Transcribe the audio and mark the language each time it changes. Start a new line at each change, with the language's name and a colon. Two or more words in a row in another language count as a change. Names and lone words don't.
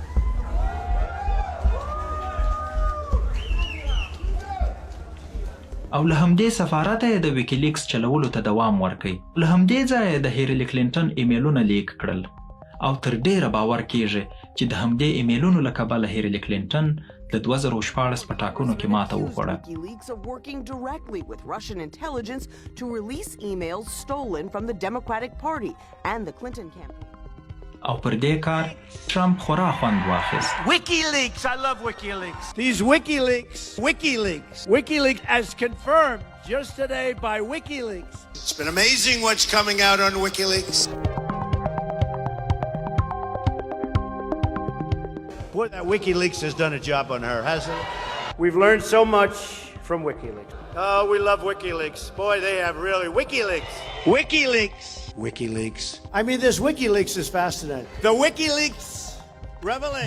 Pashto: او له همدې سفارته د ویکیلیکس چلولو ته دوام ورکوي. له همدې ځایه د هیلري کلینټن ایمیلونه لیک کړل او تر ډیره باور کیږي چې د همدې ایمیلونو له کبله هیلري کلینټن د 2014 په ټاکنو کې ماته وخوړه.
English: WikiLeaks are working directly with Russian intelligence to release emails stolen from the Democratic Party and the Clinton campaign.
Pashto: او پر دې کار ټرمپ خورا خوند واخیست.
English: WikiLeaks, I love WikiLeaks. These WikiLeaks as confirmed just today by WikiLeaks. It's been amazing what's coming out on WikiLeaks. Boy, that WikiLeaks has done a job on her, hasn't it? We've learned so much from WikiLeaks. Oh, we love WikiLeaks. Boy, they have really WikiLeaks. WikiLeaks. I mean, this WikiLeaks is fascinating. The WikiLeaks revelation.